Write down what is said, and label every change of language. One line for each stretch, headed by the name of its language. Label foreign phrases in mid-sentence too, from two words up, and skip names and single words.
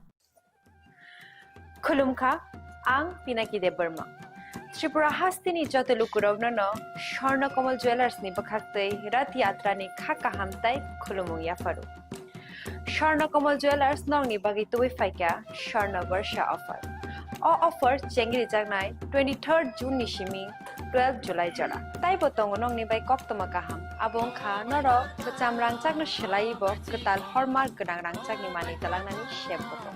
Kok Borok: Khulumkha, ang Pinaki de Burma. Tripura hastini jotelu kurogno no Sharna Kamal Jewelers ni bakhaktei Rath Yatra ni khaka hamtai khulumung ya faru. Sharna Kamal Jewelers nong ni bagi tuwi faika Sharna Varsha offer. All offer chengri jagnai 23rd June ni shimi 12 July jara. Tai botong nong ni bai koptoma kaham. Abong kha noro kecam rangcak no shelai bo ketal hormar gedang rangcak ni mani talang nani shep botong.